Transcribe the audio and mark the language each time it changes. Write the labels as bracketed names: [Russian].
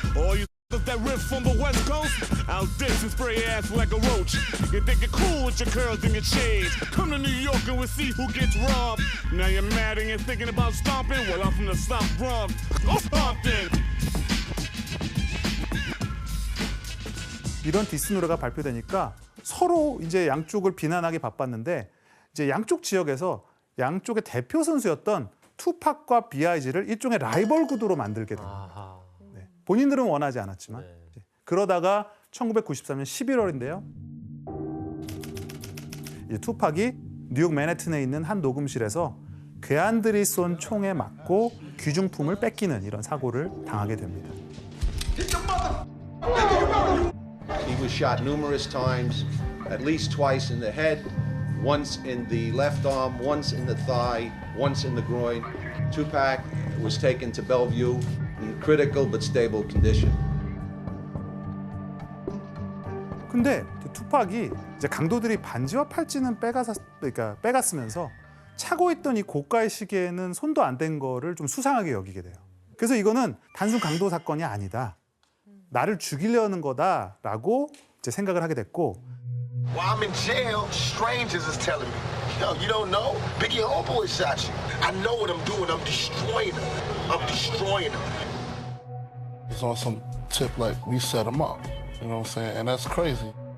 [English] All you that riff from the West Coast, I'll diss and spray your ass like a roach. You think you're cool with your curls and your shades. Come to New York and we'll see who gets robbed. Now you're mad and you're thinking about stomping? Well, I'm from the South Bronx. Oh, Compton! [Korean] 이런 디스 노래가 발표되니까 서로 이제 양쪽을 비난하기 바빴는데 이제 양쪽 지역에서 양쪽의 대표 선수였던 투팍과 B.I.G를 일종의 라이벌 구도로 만들게 됩니다. 네. 본인들은 원하지 않았지만 그러다가 1993년 11월인데요. 이 투팍이 뉴욕 맨해튼에 있는 한 녹음실에서 괴한들이 쏜 총에 맞고 귀중품을 뺏기는 이런 사고를 당하게 됩니다. [English] He was shot numerous times, at least twice in the head, once in the left arm, once in the thigh, once in the groin. Tupac was taken to Bellevue in critical but stable condition. [Korean] 근데 투팍이 이제 강도들이 반지와 팔찌는 빼갔으면서 차고 있던 이 고가의 시계에는 손도 안 댄 거를 좀 수상하게 여기게 돼요. 그래서 이거는 단순 강도 사건이 아니다. 나를 죽이려는 거다라고 이제 생각을 하게 됐고. [English] While I'm in jail, strangers is telling me, yo, you don't know? Biggie Homeboy shot you. I know what I'm doing. I'm destroying them. I'm destroying them. It's on some tip like we set them up. You know what I'm saying? And that's crazy.